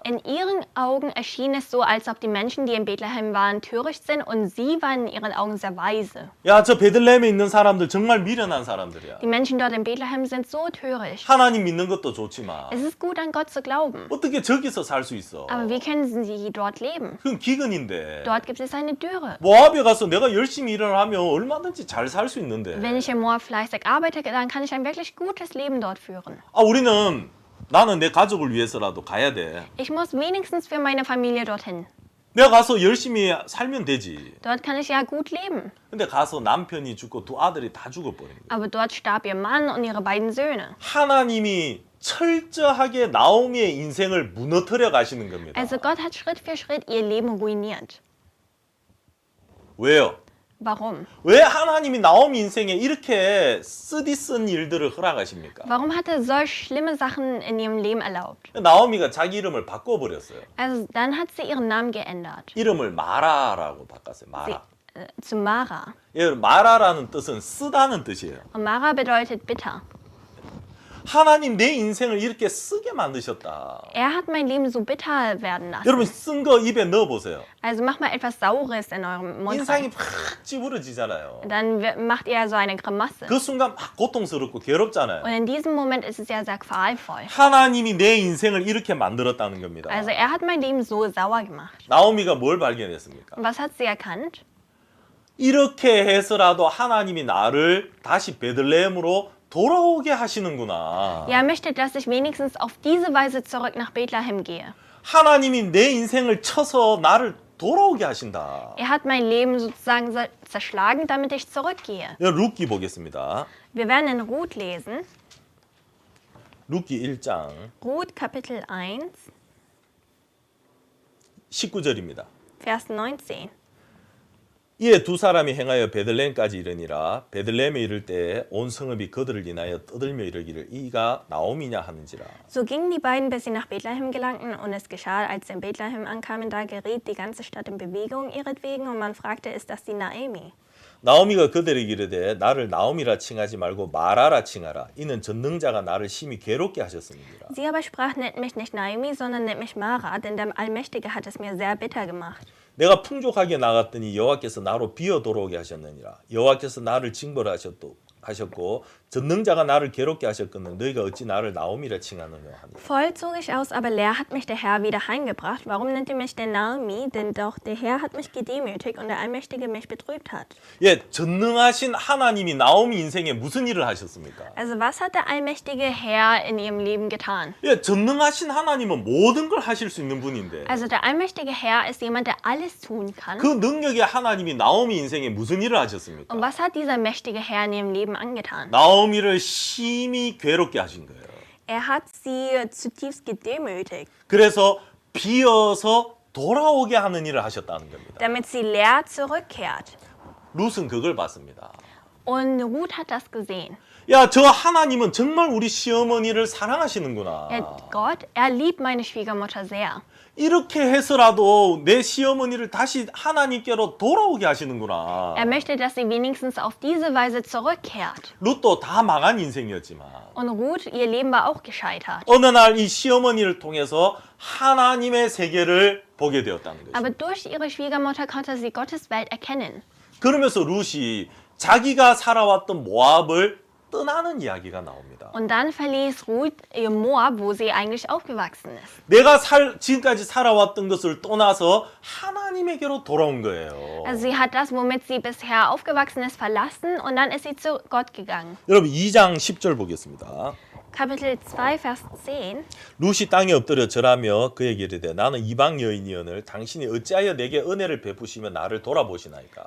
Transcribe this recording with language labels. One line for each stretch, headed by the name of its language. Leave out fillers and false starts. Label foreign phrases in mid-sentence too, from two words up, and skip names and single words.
German: In ihren Augen erschien es so, als ob die Menschen, die in Bethlehem waren, töricht sind und sie waren in ihren Augen sehr weise.
Korean: 야, 저 베들레헴에 있는 사람들 정말 미련한 사람들이야.
German: Die Menschen dort in Bethlehem sind so töricht.
Korean: 하나님 믿는 것도 좋지만
German: Es ist gut, an Gott zu glauben.
Korean: 어떻게 저기서 살 수 있어?
German: Aber wie können sie dort leben?
Korean: 그건 기근인데.
German: Dort gibt es eine Dürre.
Korean: 모압에 가서 내가 열심히 일을 하면 얼마든지 잘 살 수 있는데.
German: Wenn ich in Moab fleißig arbeite, dann kann ich ein wirklich gutes Leben dort führen.
Korean: 아, 나는 내 가족을 위해서라도 가야 돼.
German: Ich muss wenigstens für meine Familie dorthin.
Korean: 내가 가서 열심히 살면 되지.
German: Dort kann ich ja gut leben.
Korean: 근데 가서 남편이 죽고 두 아들이 다 죽어버린 거야.
German: Aber dort starb ihr Mann und ihre beiden Söhne.
Korean: 하나님이 철저하게 나오미의 인생을 무너뜨려 가시는 겁니다.
German: Also Gott hat Schritt für Schritt ihr Leben ruiniert.
Korean: 왜요?
German: Warum?
Korean: 왜 하나님이 나오미 인생에 이렇게 쓰디쓴 일들을 허락하십니까?
German: Warum hat er solch schlimme Sachen in ihrem Leben erlaubt?
Korean: 나오미가 자기 이름을 바꿔버렸어요.
German: Also dann hat sie ihren Namen geändert.
Korean: 이름을 마라라고 바꿨어요. 마라.
German: Zu Mara.
Korean: 예, 마라라는 뜻은 쓰다는 뜻이에요.
German: Und Mara bedeutet bitter.
Korean: 하나님 내 인생을 이렇게 쓰게 만드셨다.
German: Er hat mein Leben so bitter werden lassen.
Korean: 여러분 쓴 거 입에 넣어보세요.
German: Also macht mal etwas Saures in eurem Mund
Korean: 인상이
German: rein.
Korean: 팍 찌부러지잖아요.
German: Dann macht ihr so eine Grimasse.
Korean: 그 순간 막 고통스럽고 괴롭잖아요.
German: Und in diesem Moment ist es ja sehr qualvoll.
Korean: 하나님이 내 인생을 이렇게 만들었다는 겁니다.
German: Also er hat mein Leben so sauer gemacht.
Korean: 나오미가 뭘 발견했습니까?
German: Und was hat sie erkannt?
Korean: 이렇게 해서라도 하나님이 나를 다시 베들레헴으로 돌아오게 하시는구나.
German: Ja, er möchte, dass ich wenigstens auf diese Weise zurück nach Bethlehem gehe.
Korean: 하나님이 내 인생을 쳐서 나를 돌아오게 하신다.
German: Er hat mein Leben sozusagen zerschlagen, damit ich zurückgehe.
Korean: 룻기 보겠습니다.
German: Wir werden in Ruth lesen.
Korean: 룻기 1장
German: Ruth Kapitel 1,
Korean: 19절입니다.
German: Vers 19.
Korean: 이에 두 사람이 행하여 베들레헴까지 이르니라. 베들레헴에 이를 때 온 성읍이 그들을 인하여 떠들며 이르기를 이가 나오미냐 하는지라.
German: So gingen die beiden, bis sie nach Bethlehem gelangten, und es geschah, als sie in Bethlehem ankamen, da geriet die ganze Stadt in Bewegung ihretwegen, und man fragte, ist das die Naomi?
Korean: 나오미가 그들에게 이르되 나를 나오미라 칭하지 말고 마라라 칭하라. 이는 전능자가 나를 심히 괴롭게 하셨음이니라.
German: Sie aber sprach, nennt mich nicht Naomi, sondern nennt mich Mara, denn der Allmächtige hat es mir sehr bitter gemacht.
Korean: 내가 풍족하게 나갔더니 여호와께서 나로 비어 돌아오게 하셨느니라. 여호와께서 나를 징벌하셨도 하셨고 전능자가 나를 괴롭게 하셨거늘 너희가 어찌 나를 나오미라 칭하느냐 하니.
German: Voll zog ich aus, aber leer hat mich der Herr wieder heimgebracht. Warum nennt ihr mich denn Naomi? Denn doch der Herr hat mich gedemütigt und der Allmächtige mich betrübt hat.
Korean: 예, 전능하신 하나님이 나오미 인생에 무슨 일을 하셨습니까?
German: Also was hat der allmächtige Herr in ihrem Leben getan?
Korean: 예, 전능하신 하나님은 모든 걸 하실 수 있는 분인데
German: Also der allmächtige Herr ist jemand, der alles tun kann.
Korean: 그 능력의 하나님이 나오미 인생에 무슨 일을 하셨습니까?
German: Und was hat dieser mächtige Herr in ihrem Leben angetan?
Korean: 나오미를 심히 괴롭게 하신 거예요.
German: Er hat sie zutiefst gedemütigt,
Korean: 그래서 비어서 돌아오게 하는 일을 하셨다는 겁니다.
German: damit sie leer zurückkehrt.
Korean: 룻은 그걸 봤습니다.
German: Und Ruth hat das gesehen.
Korean: 야, 저 하나님은 정말 우리 시어머니를 사랑하시는구나.
German: Gott, er liebt meine Schwiegermutter sehr.
Korean: 이렇게 해서라도 내 시어머니를 다시 하나님께로 돌아오게 하시는구나.
German: Er möchte, dass sie wenigstens auf diese Weise zurückkehrt.
Korean: 룻도 다 망한 인생이었지만
German: Und Ruth, ihr Leben war auch gescheitert.
Korean: 어느 날 이 시어머니를 통해서 하나님의 세계를 보게 되었다는 거죠.
German: Aber durch ihre Schwiegermutter konnte sie Gottes Welt erkennen.
Korean: 그러면서 룻이 자기가 살아왔던 모압을 떠나는 이야기가 나옵니다.
German: Und dann verließ Ruth ihr Moab, wo sie eigentlich aufgewachsen ist.
Korean: 내가 지금까지 살아왔던 것을 떠나서 하나님에게로 돌아온 거예요.
German: Also sie hat das, womit sie bisher aufgewachsen ist, verlassen und dann ist sie zu Gott gegangen.
Korean: 여러분 2장 10절 보겠습니다.
German: Kapitel 2, Vers 10.
Korean: 룻이 땅에 엎드려 절하며 그에게 이르되 나는 이방 여인이오늘 당신이 어찌하여 내게 은혜를 베푸시며 나를 돌아보시나이까.